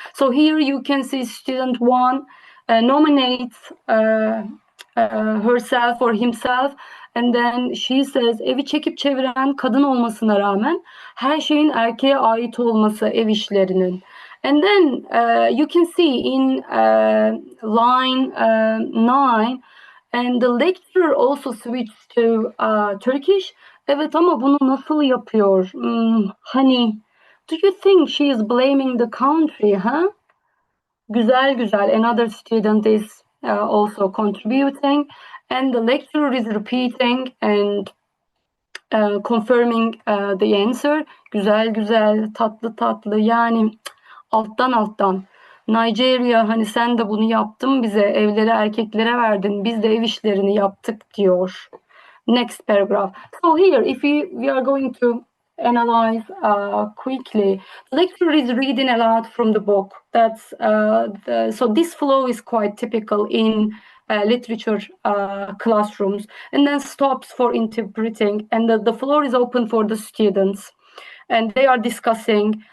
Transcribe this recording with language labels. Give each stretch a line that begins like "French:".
English: So here you can see student one nominates herself or himself, and then she says,
Turkish: evi çekip çeviren kadın olmasına rağmen her şeyin erkeğe ait olması ev işlerinin.
English: And then you can see in line 9, and the lecturer also switched to Turkish.
Turkish: Evet, ama bunu nasıl yapıyor?
English: Hani, do you think she is blaming the country, huh?
Turkish: Güzel güzel.
English: Another student is also contributing, and the lecturer is repeating and confirming the answer.
Turkish: Güzel güzel, tatlı tatlı, yani alttan alttan. Nigeria, hani sen de bunu yaptın bize, evleri erkeklere verdin, biz de ev işlerini yaptık diyor.
English: Next paragraph. So here, if we are going to analyze quickly, the lecturer is reading aloud from the book. That's so this flow is quite typical in literature classrooms, and then stops for interpreting, and the floor is open for the students, and they are discussing.